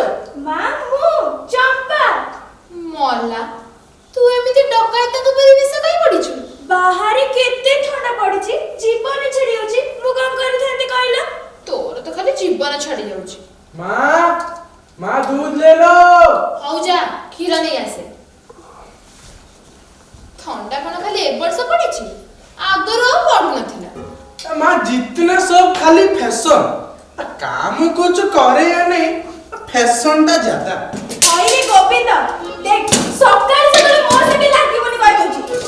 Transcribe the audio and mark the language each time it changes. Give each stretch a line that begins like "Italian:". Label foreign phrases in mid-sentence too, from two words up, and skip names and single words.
Odia: ମା ମୁଁ ଚମ୍ପା। ମଲା, ତୁ ଏମିତି ଡକାୟତଙ୍କ ପରିବେଶ କାଇଁ ପଡ଼ିଛୁ? ବାହାରେ କେତେ ଥଣ୍ଡା ପଡିଛି, ଜୀବନ ଛାଡି ଯାଉଛି। ମୁଁ କଣ କରିଥାନ୍ତି କହିଲ? ତୋର ତ ଖାଲି ଜୀବନ ଛାଡି ଯାଉଛି।
Hindi: ମା दूध ले लो।
Odia: ହଉ ଯା କ୍ଷୀର ନେଇ ଆସେ। ଥଣ୍ଡା କଣ ଖାଲି ଏ ବର୍ଷ ପଡ଼ିଛି, ଆଗରୁ ଆଉ ପଡୁନଥିଲା।
Hindi: माँ जितना सब खाली फैशन काम कुछ करे या नहीं, फैशन टा ज्यादा।
Odia: କହିଲେ ଗୋବିନ୍ଦ, ଦେଖ ସକାଳେ ସକାଳେ ମୋ ସାଙ୍ଗେ ଲାଗିବନି କହିଦଉଛି।